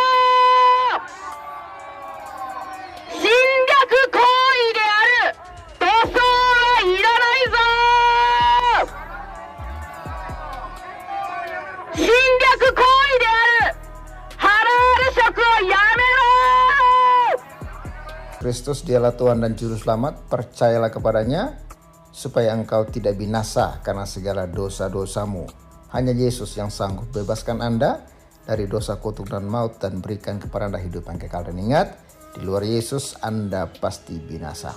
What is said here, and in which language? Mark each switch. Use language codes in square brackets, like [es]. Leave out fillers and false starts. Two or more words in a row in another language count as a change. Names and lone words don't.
[ja] 侵略行為である塗装はいらないぞ。侵略行為であるハラール食をやめろ。 [id] Kristus dialah Tuhan dan Juru Selamat, percayalah kepadanya supaya engkau tidak binasa karena segala dosa-dosamu. Hanya Yesus yang sanggup bebaskan Anda dari dosa kutuk dan maut dan berikan kepada Anda hidup yang kekal. Dan ingat, di luar Yesus Anda pasti binasa.